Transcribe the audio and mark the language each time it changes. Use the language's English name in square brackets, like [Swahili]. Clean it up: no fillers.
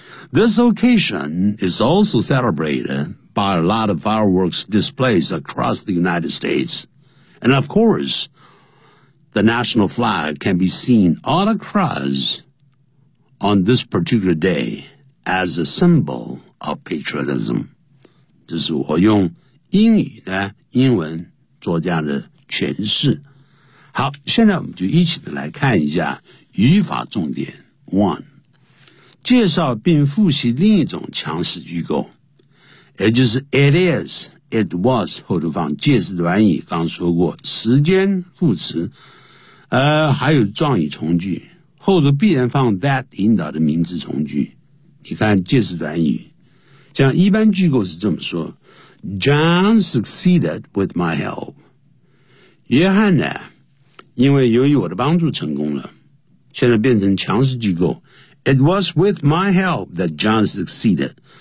[English] This occasion is also celebrated by a lot of fireworks displays across the United States. And of course, the national flag can be seen all across on this particular day as a symbol. of patriotism. [Chinese] 这是我用英语呢英文做这样的诠释。好，现在我们就一起来看一下语法重点。 One, 介绍并复习另一种强势句构，也就是 it is, it was, 后头放介词短语，刚说过时间副词，还有状语从句，后头必然放 that 引导的名词从句。你看介词短语，像一般句构是这么说， [English] John succeeded with my help. [Chinese] 约翰呢因为由于我的帮助成功了，现在变成强势机构。 [English] It was with my help that John succeeded.